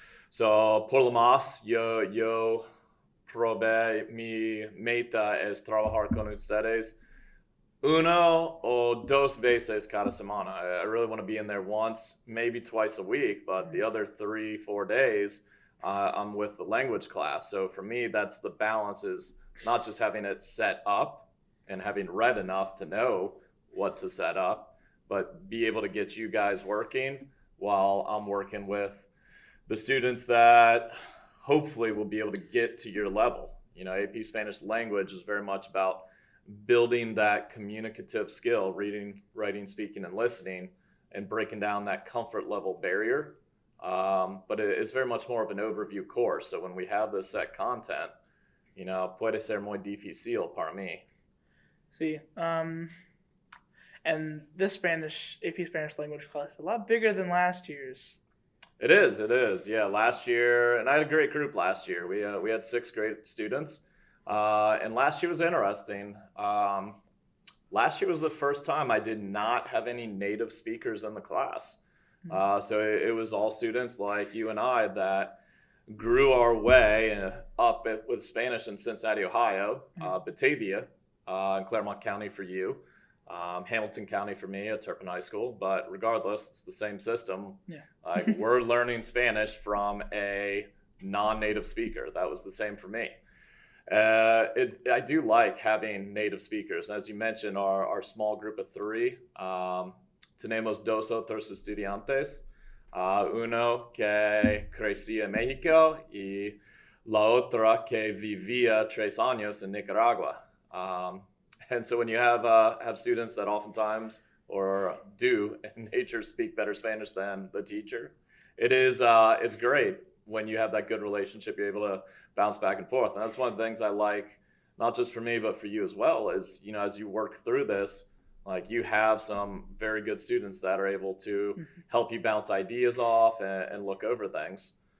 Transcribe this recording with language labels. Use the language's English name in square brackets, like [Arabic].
[Spanish] So por lo más, yo probé, mi meta es trabajar con ustedes uno o dos veces cada semana. [English] I really want to be in there once, maybe twice a week, but the other 3-4 days, I'm with the language class. So for me, that's the balance, is not just having it set up and having read enough to know what to set up, but be able to get you guys working while I'm working with the students that hopefully will be able to get to your level. AP Spanish language is very much about building that communicative skill, reading, writing, speaking, and listening, and breaking down that comfort level barrier. But it's very much more of an overview course. So when we have this set content, [Spanish] puede ser muy difícil para mí. [English] See, and this AP Spanish language class is a lot bigger than last year's. It is. Yeah, last year, and I had a great group last year. We had 6 great students, and last year was interesting. Last year was the first time I did not have any native speakers in the class. So it was all students like you and I that grew our way up with Spanish in Cincinnati, Ohio, Batavia, in Claremont County for you. Hamilton County for me at Turpin High School, but regardless, it's the same system. We're learning Spanish from a non-native speaker. That was the same for me. I do like having native speakers. As you mentioned, our small group of 3, [Spanish] tenemos 2 otros estudiantes, uno que crecía en México y la otra que vivía 3 años en Nicaragua. [English] And so when you have students that oftentimes or do in nature speak better Spanish than the teacher, it's great when you have that good relationship. You're able to bounce back and forth. And that's one of the things I like, not just for me, but for you as well, is, as you work through this, like you have some very good students that are able to help you bounce ideas off and look over things.